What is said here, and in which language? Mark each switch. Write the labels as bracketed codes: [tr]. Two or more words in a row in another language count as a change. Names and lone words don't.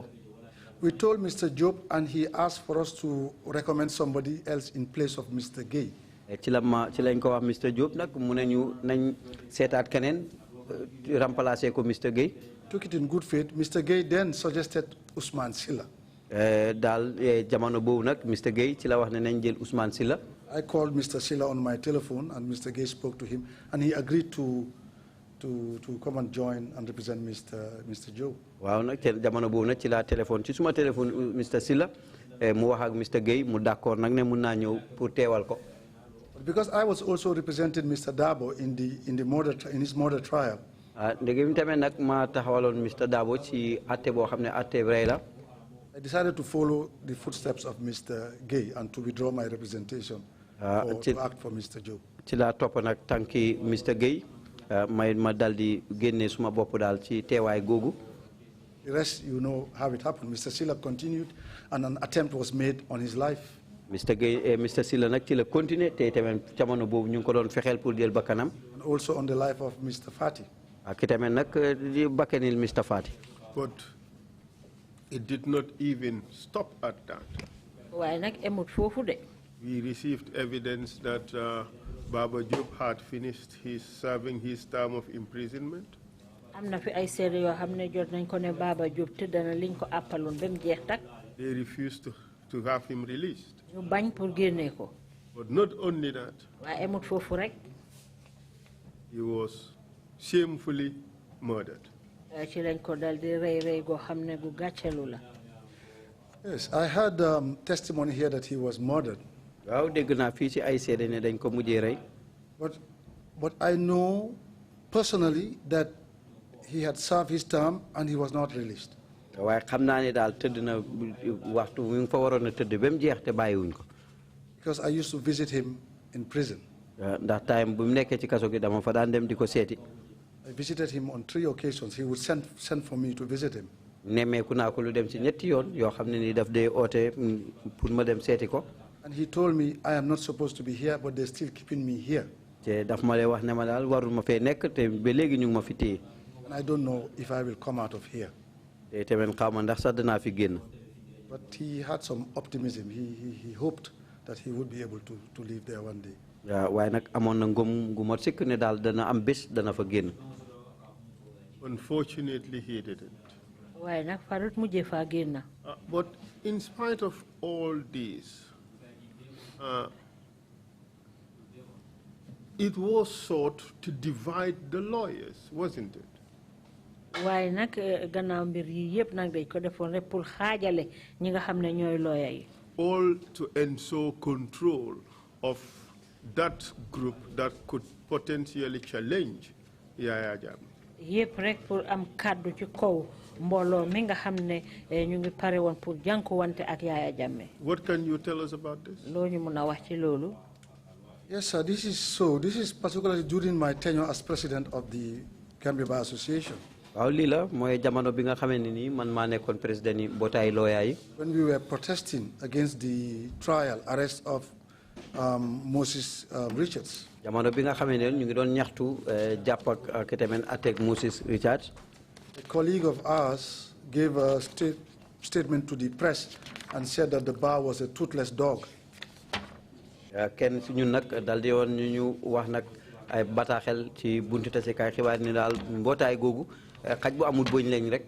[en] We told Mr. Job, and he asked for us to recommend somebody else in place of Mr. Gay. [wo] Ci lañ ko wax Mr. Job nag mu ne ñu nañ seetaat keneen remplacer ko Mr. Gay. [en] Took it in good faith. Mr. Gay then suggested Ousmane Silla. [wo] Daal jamono boobu nag Mr. Gay ci la wax ne nañ jël Ousmane Silla. [en] I called Mr. Silla on my telephone, and Mr. Gay spoke to him, and he agreed to come and join and represent Mr. Job. [wo] Waaw nag jamono boobu nag ci la téléphone ci suma téléphone Mr. Silla mu wax ak Mr. Gay mu d'accord nag ne mun naa ñëw pour teewal ko. [en] Because I was also representing Mr. Dabo in his murder trial. [wo] Ndegem tamit nag ma taxawaloon Mr. Dabo ci atte boo xam ne atte rey la. [en] I decided to follow the footsteps of Mr. Gay and to withdraw my representation to act for Mr. Job. [wo] Ci la topp nag tànki Mr. Gay ma dal di génne suma bopp daal ci teewaay googu. [en] The rest, you know how it happened. Mr. Silla continued, and an attempt was made on his life. [wo] Mr. Silla nag ci la continuer te tamit jamono boobu ñu ngi ko doon fexeel pour jël bakkanam. [en] And also on the life of Mr. Fati. [wo] Ak tamit nag di bakkanil Mr. Fati. [en] But it did not even stop at that. [wo] Waaye nag emut foofu de. [en] We received evidence that Baba Job had finished serving his term of imprisonment. [wo] Am na fi ay seede yoo xam ne jot nañ ko ne Baba Job tëdd na liñ ko àppaloon ba mu jeex tak. [en] They refused to have him released. [wo] Ñu bañ pour génne ko. [en] But not only that. [wo] Waaye emut foofu rek. [en] He was shamefully murdered. [wo] Ci lañ ko dal di rey goo xam ne gu gàccelu la. [en] Yes, I had testimony here that he was murdered. [wo] Waaw dégg naa fii ci ay seede ne dañ ko mujjee rey. [en] But I know personally that he had served his term and he was not released. [wo] Waaye xam naa ne daal tëdd na waxtu mu fa waroon a tëdd ba mu jeex te bàyyiwuñ ko. [en] Because I used to visit him in prison. That time [wo] bu mu nekkee ci kaso gi dama fa daan dem di ko seeti. [en] I visited him on 3 occasions. He would send for me to visit him. [wo] Nemmeeku naa ko lu dem ci ñetti yoon yoo xam ne ni daf dee oote pour ma dem seeti ko. [en] And he told me I am not supposed to be here, but they're still keeping me here. [wo] te daf ma lay wax ne ma daal warul ma fee nekk te ba léegi ñu ngi ma fi téye. [en] And I don't know if I will come out of here. [wo] te tamit xaw ma ndax sax danaa fi génn. [en] But he had some optimism. He hoped that he would be able to live there one day. [wo] waaye nag amoon na ngëm gu mat sikk ne daal dana am bés dana fa génn. [en] Unfortunately, he didn't. [wo] waaye nag farut mujjee faa génn. [en] But in spite of all this, it was sought to divide the lawyers, wasn't it? [wo] waaye nag gannaaw mbir yi yëpp nag dañ ko defoon rek pour xaajale ñi nga xam ne ñooy lawyer yi. [en] All to ensure control of that group that could potentially challenge Yaya Jammeh. [wo] yëpp rek pour am kàddu ci kaw mbooloo mi nga xam ne ñu ngi pare woon pour jànkuwante ak Yaya Jammeh. [en] What can you tell us about this? [wo] loo ñu mun a wax ci loolu. [en] Yes, sir. This is so. This is particularly during my tenure as president of the Gambia Bar Association. [wo] waaw lii la mooy jamono bi nga xamee ne nii man maa nekkoon président yi mbootaay lawyer yi. [en] When we were protesting against the trial arrest of Moses Richards. [wo] jamono bi nga xamee ne ñu ngi doon ñaxtu jàpp ak tamit attaque Moses Richards. [en] A colleague of ours gave a statement to the press and said that the bar was a toothless dog. [wo] kenn si ñun nag dal di woon ñu wax nag ay bataaxel ci buntu tasekaay xibaar ni daal mbootaay googu xaj bu amul bëñ lañ rek.